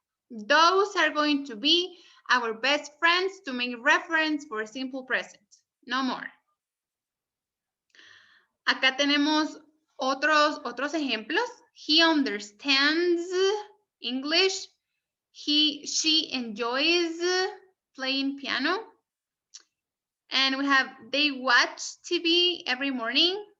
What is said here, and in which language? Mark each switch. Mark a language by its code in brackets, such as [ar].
[en] Those are going to be our best friends to make reference for simple present. No more. [es] Acá tenemos otros ejemplos. [en] He understands English. She enjoys playing piano. And we have, they watch TV every morning.